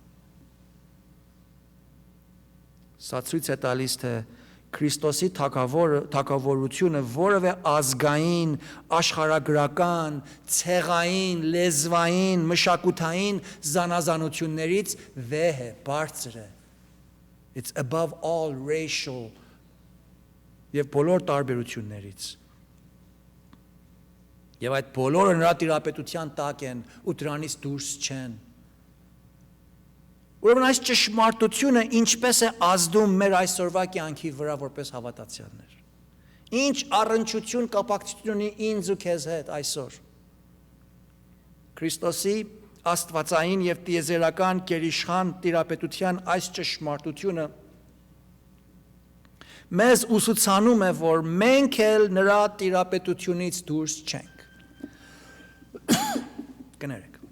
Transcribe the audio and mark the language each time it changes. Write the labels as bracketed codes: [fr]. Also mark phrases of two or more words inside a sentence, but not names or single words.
[hy] Սա ցույց է տալիս, թե Քրիստոսի թագավորությունը որևէ ազգային, աշխարհագրական, ցեղային, լեզվային, մշակութային զանազանություններից վեհ է, բարձր է։ [en] It's above all racial [hy] եւ բոլոր տարբերություններից։ Եվ այդ բոլորը նրա տիրապետության տակ են ու դրանից դուրս չեն։ Ուրեմն այս ճշմարտությունը ինչպես է ազդում մեր այսօրվա կյանքի վրա որպես հավատացյալներ։ Ինչ առնչություն կապակցություն ունի ինձ ու քեզ հետ այսօր։ Քրիստոսի աստվածային եւ տիեզերական գերիշխան տիրապետության այս ճշմարտությունը մեզ ուսուցանում է, որ մենք էլ նրա տիրապետությունից դուրս չենք։ Կներեք։